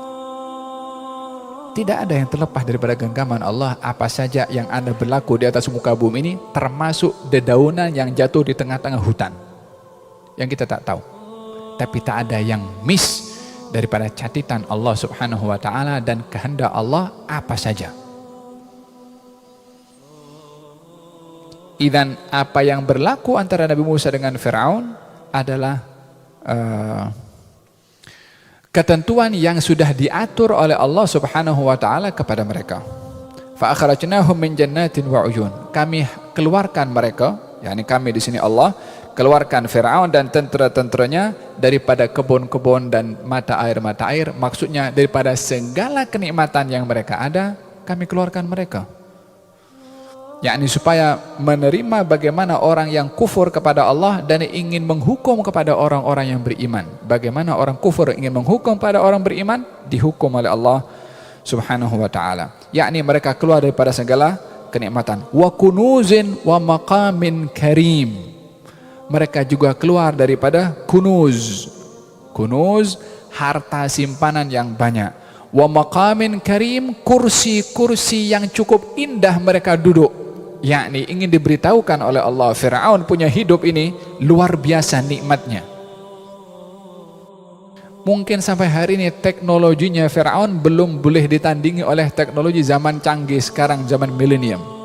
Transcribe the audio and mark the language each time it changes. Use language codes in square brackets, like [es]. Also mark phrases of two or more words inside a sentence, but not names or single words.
[ms] Tidak ada yang terlepas daripada genggaman Allah. Apa saja yang ada berlaku di atas muka bumi ini, termasuk dedaunan yang jatuh di tengah-tengah hutan, yang kita tak tahu. Tapi tak ada yang miss daripada catatan Allah [ar] سبحانه وتعالى [ms] dan kehendak Allah apa saja. Idzan apa yang berlaku antara Nabi Musa dengan Firaun adalah ketentuan yang sudah diatur oleh Allah [ar] سبحانه وتعالى [ms] kepada mereka. [ar] فأخرجناهم من جنات وعيون. [ms] Kami keluarkan mereka, yakni kami di sini Allah keluarkan Firaun dan tentera-tenteranya daripada kebun-kebun dan mata air, maksudnya daripada segala kenikmatan yang mereka ada, kami keluarkan mereka. Yakni supaya menerima bagaimana orang yang kufur kepada Allah dan ingin menghukum kepada orang-orang yang beriman. Bagaimana orang kufur ingin menghukum pada orang beriman, dihukum oleh Allah [ar] سبحانه وتعالى. [ms] Yakni mereka keluar daripada segala kenikmatan. [ar] وكنوز ومقام كريم. [ms] Mereka juga keluar daripada kunuz. Kunuz, harta simpanan yang banyak. [ar] ومقام كريم, [ms] kursi-kursi yang cukup indah mereka duduk. Yakni ingin diberitahukan oleh Allah, Firaun punya hidup ini luar biasa nikmatnya. Mungkin sampai hari ini teknologinya Firaun belum boleh ditandingi oleh teknologi zaman canggih sekarang, zaman milenium.